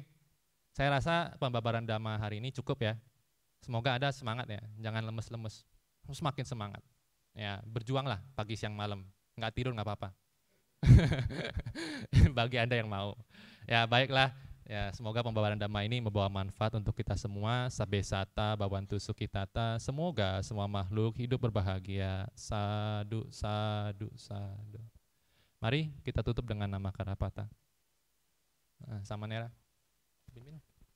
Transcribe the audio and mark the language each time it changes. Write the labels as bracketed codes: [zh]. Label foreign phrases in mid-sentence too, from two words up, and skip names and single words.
[id] Saya rasa pembabaran Dhamma hari ini cukup ya. Semoga Anda semangat ya, jangan lemes-lemes, semakin semangat. Ya, berjuanglah pagi siang malam, nggak tidur nggak apa-apa. Bagi Anda yang mau. Ya baiklah, ya semoga pembabaran Dhamma ini membawa manfaat untuk kita semua. [pi] Sabbe sata bhavantu sukhitata. [id] Semoga semua makhluk hidup berbahagia. [pi] Sadu, sadu, sadu. [id] Mari kita tutup dengan nama Karapata. Sama Nera.